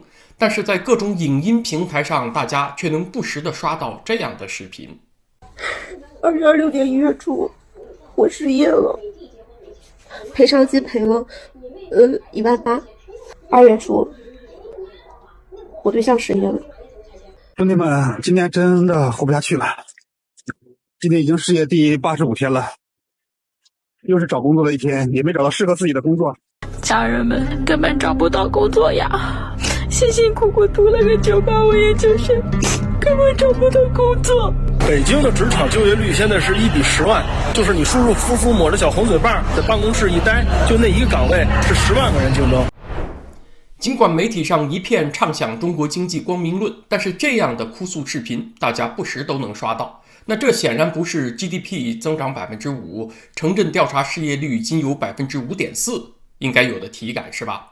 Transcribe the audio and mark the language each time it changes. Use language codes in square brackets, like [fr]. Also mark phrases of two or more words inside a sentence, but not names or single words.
[zh] 但是在各種影音平台上，大家卻能不時地刷到這樣的視頻。 2026年1月初，我失業了，賠償金賠了18000。2月初，我對象失業了。兄弟們，今天真的活不下去了。今天已经失業第85天了，又是找工作的一天，也沒找到適合自己的工作。家人們根本找不到工作呀，辛辛苦苦讀了個985研究生，根本找不到工作。北京的職場就業率現在是1比10萬，就是你舒舒服服抹着小紅嘴巴在辦公室一待，就那一個崗位是10萬個人競爭。儘管媒體上一片唱響中國經濟光明論，但是這樣的哭訴視頻大家不時都能刷到。那這顯然不是 GDP 增長5%，城鎮調查失業率僅有5.4%應該有的體感，是吧？